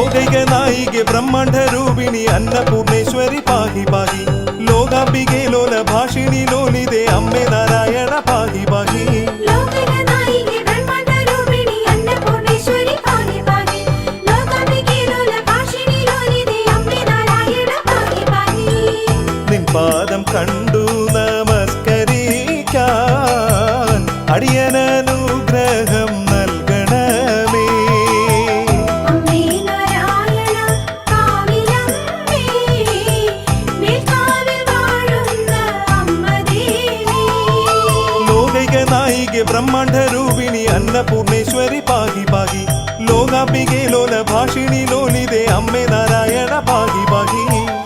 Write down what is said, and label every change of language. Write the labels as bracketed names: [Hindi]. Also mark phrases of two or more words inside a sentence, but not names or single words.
[Kannada] ಲೋಕೈಕ ನಾಯಿಗೆ ಬ್ರಹ್ಮಾಂಡ ರೂಪಿಣಿ ಅನ್ನಪೂರ್ಣೇಶ್ವರಿ ಪಾಹಿ ಪಾಹಿ ಲೋಕಾಂಬಿಗೆ ಲೋಲ ಭಾಷಿಣಿ ಲೋಲಿದೆ ಅಮ್ಮೆ ನಾರಾಯಣ ಪಾಹಿ ಪಾಹಿ [Malayalam] നിൻ പാദം കണ്ടു നമസ്കരിക്കാൻ അടിയനനുഗ്രഹം നൽകണമേ. [Kannada] ಲೋಕೈಕ ನಾಯಿಕೆ ಬ್ರಹ್ಮಾಂಡ ರೂಪಿಣಿ ಅನ್ನಪೂರ್ಣೇಶ್ವರಿ ಪಾಹಿ ಪಾಹಿ ಲೋಕಾಂಬಿಗೆ ಲೋಲ ಭಾಷಿಣಿ ಲೋಲಿದೆ ಅಮ್ಮೆ ನಾರಾಯಣ ಪಾಹಿ ಪಾಹಿ.